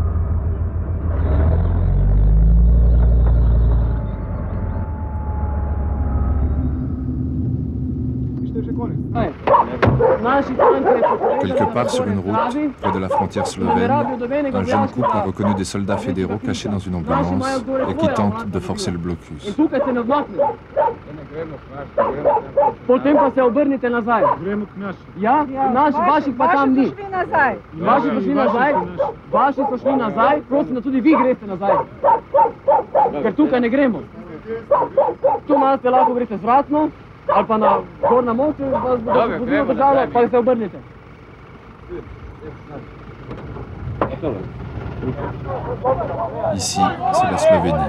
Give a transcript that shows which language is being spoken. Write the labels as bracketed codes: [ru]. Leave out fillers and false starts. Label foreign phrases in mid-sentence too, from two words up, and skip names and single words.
[fr] Quelque part sur une route, près de la frontière slovène, un jeune couple a reconnu des soldats fédéraux cachés dans une ambulance et qui tentent de forcer le blocus. [sl] Potem pa se obrnite nazaj. Ja, naši, vaših pa tam ni. Vaši so šli nazaj, vaši so šli nazaj, prosim, da tudi vi greste nazaj. Ker tukaj ne gremo. Tu malo ste lahko greste zvratno, ali pa na gor na mostu, vas bodo pozivno držalo, pa se obrnite. [fr] Ici, c'est la Slovénie.